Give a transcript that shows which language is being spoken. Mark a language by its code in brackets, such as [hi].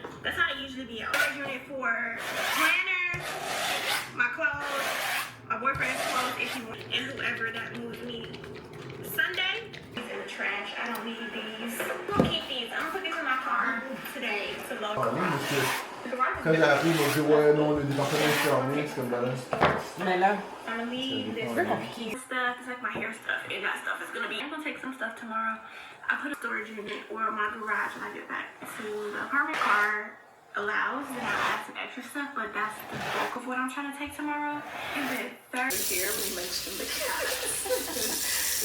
[en] That's how it usually be. I'm doing it for planners, my clothes, my boyfriend's clothes, if he wants, and whoever that moves me. Sunday, these in the trash. I don't need these. I'm gonna keep these. I'm gonna put these in my car today to load. [fr] Quand j'ai appris, mon Dieu, ouais, non, le département est fermé, c'est comme là. Mais là, [en] I'm gonna leave this stuff. It's like my hair stuff, and that stuff is gonna be. I'm gonna take some stuff tomorrow. I put a storage unit or my garage when I get back to the apartment. Car allows that I add some extra stuff, but that's the bulk of what I'm trying to take tomorrow. And then third here, we mentioned the cats.